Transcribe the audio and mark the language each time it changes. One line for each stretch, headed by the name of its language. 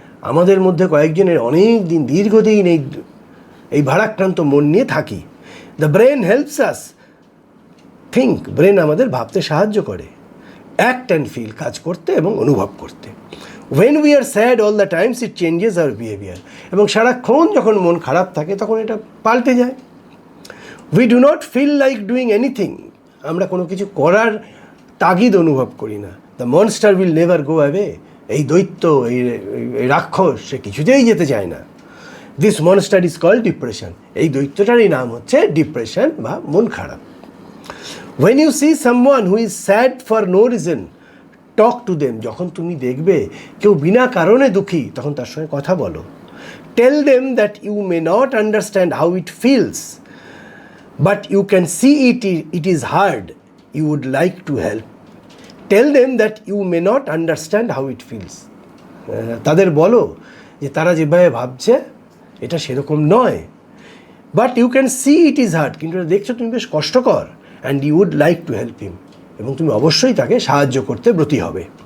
Bangla: আমাদের মধ্যে কয়েকজনের অনেক দিন, দীর্ঘদিন এই ভারাক্রান্ত মন নিয়ে থাকি।
English: The brain helps us think.
Bangla: Brain আমাদের ভাবতে সাহায্য করে,
English: act and feel,
Bangla: কাজ করতে এবং অনুভব করতে।
English: when we are sad all the times it changes our behavior.
Bangla: এবং সারাক্ষণ যখন মন খারাপ থাকে তখন এটা পাল্টে যায়।
English: we do not feel like doing anything.
Bangla: আমরা কোনো কিছু করার তাগিদ অনুভব করি না।
English: the monster will never go away.
Bangla: এই দৈত্য, এই রাক্ষস, সে কিছুতেই যেতে চায় না।
English: this monster is called depression.
Bangla: এই দৈত্যটারই নাম হচ্ছে ডিপ্রেশন বা মন খারাপ।
English: when you see someone who is sad for no reason, talk to them.
Bangla: যখন তুমি দেখবে কেউ বিনা কারণে দুঃখী তখন তার সঙ্গে কথা বলো।
English: Tell them that you may not understand how it feels but you can see it is hard, you would like to help. Tell them that you may not understand how it feels.
Bangla: তাদের বলো যে তারা যেভাবে ভাবছে এটা সেরকম নয়,
English: but you can see it is hard,
Bangla: কিন্তু দেখছো তুমি বেশ কষ্টকর,
English: and you would like to help him,
Bangla: এবং তুমি অবশ্যই তাকে সাহায্য করতে ব্রতী হবে।